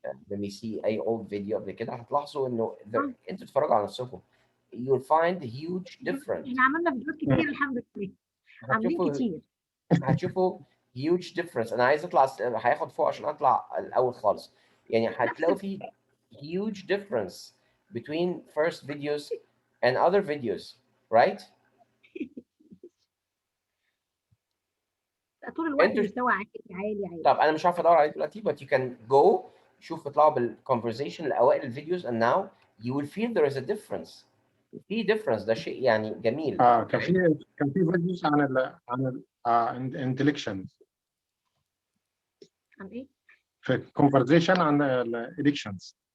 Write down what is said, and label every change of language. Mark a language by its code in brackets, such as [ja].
[en] Let me see [ar] اي [en] old video [ar] قبل كده، هتلاحظوا انه انتوا تتفرجوا على نفسكم. [en] You'll find huge difference. [ar] احنا عملنا فيديوهات كتير الحمد لله، عاملين كتير. هتشوفوا [en] huge difference. [ar] انا عايز اطلع، هياخد فوق عشان اطلع الاول خالص. يعني هتلاقوا في [en] huge difference between first videos and other videos, right? [ar] طول الوقت انتوا مستوى عالي عالي عالي. طب انا مش عارف ادور عليه دلوقتي [en] but you can go [ar] شوف اطلعوا [en] بالconversation [ar] لاوائل الفيديوز [en] and now you will feel there is a difference. [ar] في difference ده شيء يعني جميل. كان في فيديوز عن الانتلكشنز عن ايه؟ في conversation عن elections.